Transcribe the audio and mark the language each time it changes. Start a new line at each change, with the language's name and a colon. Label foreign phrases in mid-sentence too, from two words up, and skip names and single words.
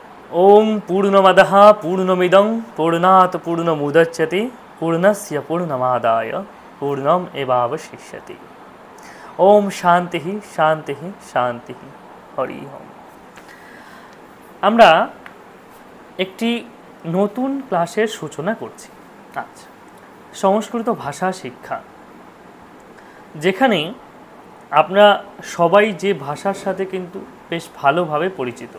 Sanskrit: ওম পূর্ণমদঃ পূর্ণমিদং পূর্ণাৎ পূর্ণমুদচ্যতে পূর্ণস্য পূর্ণমাদায় পূর্ণম এবাবশিষ্যতে। ওম শান্তি শান্তি শান্তি। হরি ওম।
Bangla: আমরা একটি নতুন ক্লাসের সূচনা করছি আজ, সংস্কৃত ভাষা শিক্ষা, যেখানে আমরা সবাই যে ভাষার সাথে কিন্তু বেশ ভালোভাবে পরিচিত।